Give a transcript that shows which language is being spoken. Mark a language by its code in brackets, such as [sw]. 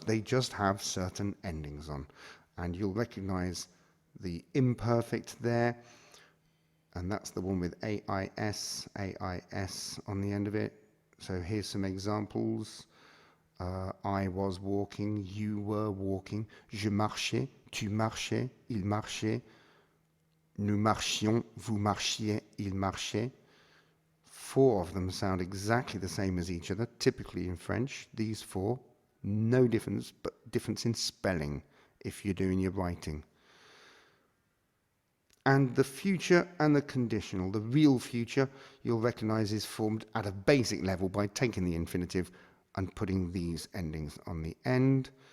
[en] They just have certain endings on. And you'll recognize the imperfect there. And that's the one with AIS on the end of it. So here's some examples. I was walking, you were walking. [fr] Je marchais, tu marchais, il marchait. Nous marchions, vous marchiez, il marchait. [en] Four of them sound exactly the same as each other, typically in French. These four, no difference, but difference in spelling if you're doing your writing. And the future and the conditional, the real future, you'll recognize is formed at a basic level by taking the infinitive and putting these endings on the end.